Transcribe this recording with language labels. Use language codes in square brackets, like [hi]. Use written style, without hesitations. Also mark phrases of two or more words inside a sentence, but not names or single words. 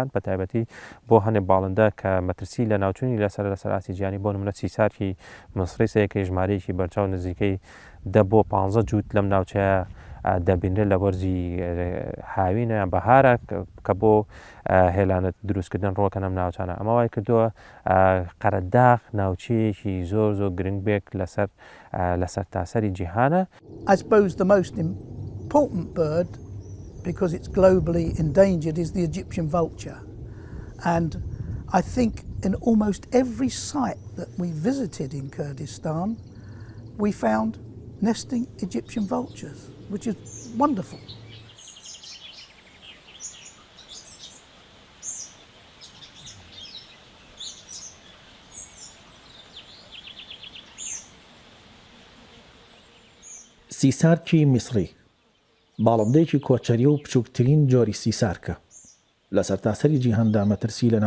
[ckb] بە تایبەتی بۆ هەنێ باڵندە کە مەترسی لە ناوچوونی لەسەر ئاسی گیانی بۆ نمونە سیسارکی مسری سەیەکەی ژمارەیەکی بەرچاو نزیکەی 10 بۆ 15 جووت لەم ناوچەیە دەبینرێت لە وەرزی هاوینە یان بەهارە کە بۆ هێلانە دروستکردن ڕۆکە نەم ناوچانە ئەمەوای کردووە قەرەداغ ناوچەیەکی زۆر زۆر گرنگ بێک لەسەر تاسەری جیهانە. [en] I suppose the most important bird, because it's globally endangered, is the Egyptian vulture. And I think in almost every site that we visited in Kurdistan, we found nesting Egyptian vultures, which is wonderful. [ckb] سیسارکی میسری باڵندەیەکی کۆچەری و بچووکترین جۆری سیسارکە لە سەرتاسەری جیهاندا مەترسی لە